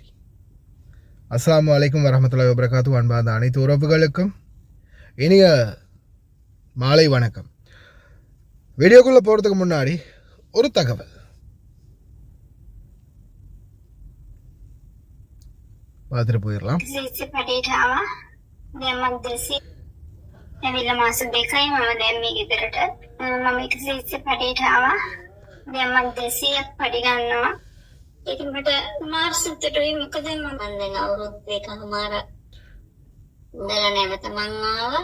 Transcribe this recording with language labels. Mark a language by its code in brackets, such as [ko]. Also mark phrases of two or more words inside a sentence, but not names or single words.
[ar] السلام عليكم ورحمة الله وبركاته. [ta] அன்பார்ந்த அனைத்து உறவுகளுக்கும் இனிய மாலை வணக்கம். வீடியோக்குள்ளே போகிறதுக்கு முன்னாடி ஒரு தகவல் பார்த்துட்டு போயிடலாம். [si] ඇවිල්ලා මාස 2යි මම දැන් මේ ගෙදරට මම 120 පඩියට ආවා. දැන් මම 200ක් පඩි ගන්නවා. ඉතින් මට මාර්ස් 7ටයි මොකද මම දැන් අවුරුදු එකමාරක් ඉඳලා නැවත මං ආවා.